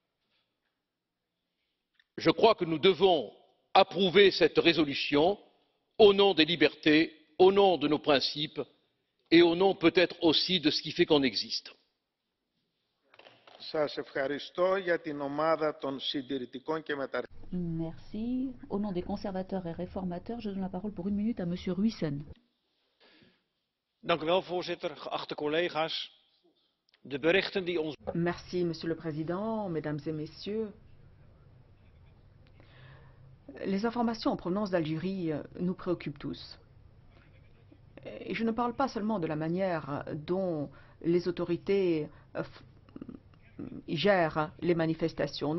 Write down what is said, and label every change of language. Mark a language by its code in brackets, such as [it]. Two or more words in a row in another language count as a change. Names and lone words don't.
[fr] Je crois que nous devons approuver cette résolution au nom des libertés, au nom de nos principes et au nom peut-être aussi de ce qui fait qu'on existe. Merci. Au nom des conservateurs et réformateurs, je donne la parole pour 1 minute à Monsieur Ruijsen. [nl] Voorzitter, geachte collega's. De berichten die ons... [fr] Merci, Monsieur le Président, Mesdames et Messieurs. Les informations en provenance d'Algérie nous préoccupent tous. Et je ne parle pas seulement de la manière dont les autorités gèrent les manifestations.